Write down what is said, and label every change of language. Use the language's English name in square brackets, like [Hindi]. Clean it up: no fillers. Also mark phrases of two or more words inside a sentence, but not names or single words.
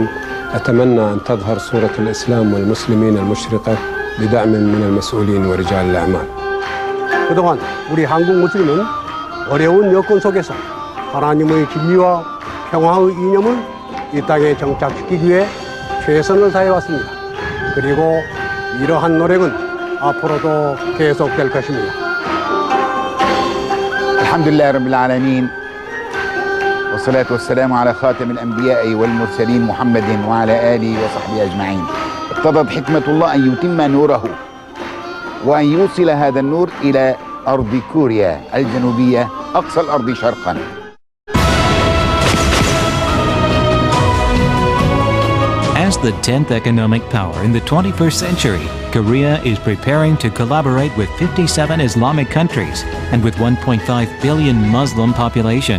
[Arabic] أتمنى أن تظهر صورة الإسلام والمسلمين المشرقة بدعم من المسؤولين ورجال الأعمال. [Korean] 그동안 우리 한국 무슬림은 어려운 여건 속에서 하나님의 진리와 평화의 이념을 이 땅에 정착시키기 위해 최선을 다해왔습니다. 그리고 이러한 노력은 앞으로도 계속될 것입니다. [Arabic] الحمدلله رب العالمين والصلاة والسلام على خاتم الأنبياء والمرسلين محمد وعلى آله وصحبه أجمعين. اقتضت حكمة الله أن يتم نوره وأن يوصل هذا النور إلى أرض كوريا الجنوبية أقصى الأرض شرقا. [English] As the 10th economic power in the 21st century, Korea is preparing to collaborate with 57 Islamic countries and with 1.5 billion Muslim population.